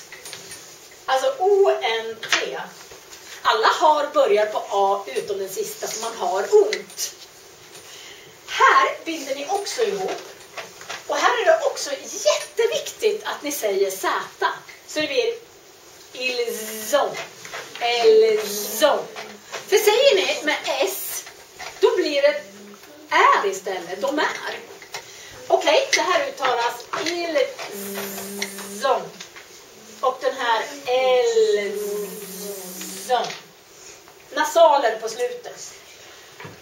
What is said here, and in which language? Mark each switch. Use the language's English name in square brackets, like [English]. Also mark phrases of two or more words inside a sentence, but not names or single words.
[Swedish] Alltså O-N-T. Alla har börjar på A utom den sista så man har ont. Här binder ni också ihop. Och här är det också jätteviktigt att ni säger Z. Så det blir [French] ils ont. Ils ont. [Swedish] För säger ni med S, då blir det är istället. De är. Okej, det här uttalas [French] ils ont. [Swedish] Och den här [French] ils ont. [Swedish] Nasaler på slutet.